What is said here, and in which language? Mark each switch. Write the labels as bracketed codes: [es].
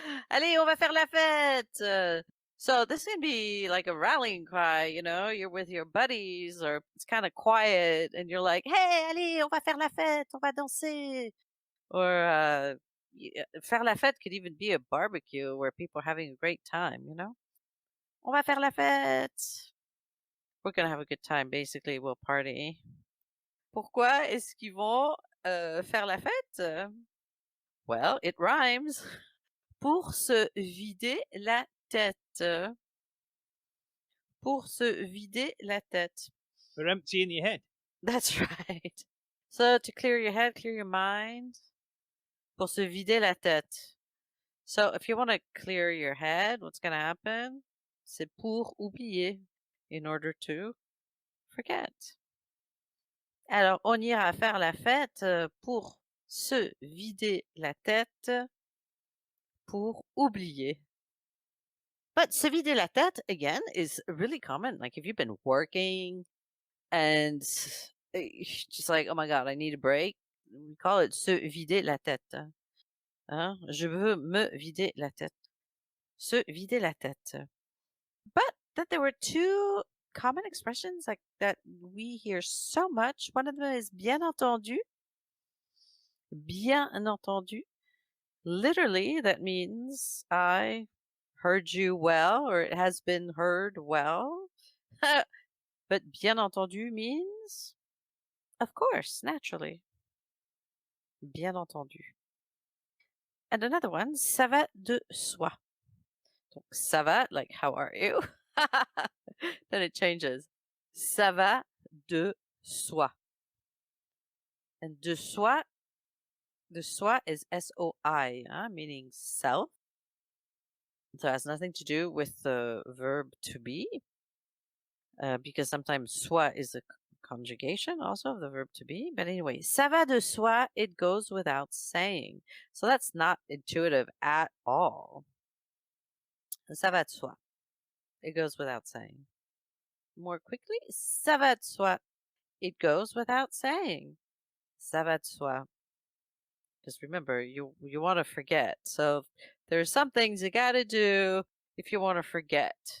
[fr] Allez, on va faire la fête. [en] So this can be like a rallying cry, you're with your buddies or it's kind of quiet and you're like, hey, [fr] allez, on va faire la fête, on va danser. [en] Or faire la fête could even be a barbecue where people are having a great time, [fr] On va faire la fête. [en] We're going to have a good time, basically. We'll party. [fr] Pourquoi est-ce qu'ils vont faire la fête? [en] Well, it rhymes. [fr] Pour se vider la tête. Pour se vider la tête. [en] For emptying your head. That's right. So to clear your head, clear your mind. [fr] Pour se vider la tête. [en] So if you want to clear your head, what's going to happen? [fr] C'est pour oublier, [en] in order to forget. [fr] Alors, on ira faire la fête pour se vider la tête, pour oublier. [en] But se vider la tête, again, is really common. Like if you've been working and just like, oh my God, I need a break. We call it [fr] se vider la tête. [en] Hein? [fr] Je veux me vider la tête. Se vider la tête. [en] But that there were two common expressions like that we hear so much. One of them is bien entendu. [fr] Bien entendu. [en] Literally, that means I heard you well, or it has been heard well. But [fr] bien entendu [en] means, of course, naturally. Bien entendu. And another one, ça va de soi. Donc, ça va, like, how are you? Then it changes. [fr] Ça va de soi. [en] And de soi is S-O-I, meaning self. So it has nothing to do with the verb to be, because sometimes soi is a conjugation also of the verb to be. But anyway, [fr] ça va de soi, [en] it goes without saying. So that's not intuitive at all. [fr] Ça va de soi. [en] It goes without saying. More quickly, [fr] ça va de soi. [en] It goes without saying. [fr] Ça va de soi. [en] Because remember, you want to forget. So there's some things you got to do if you want to forget.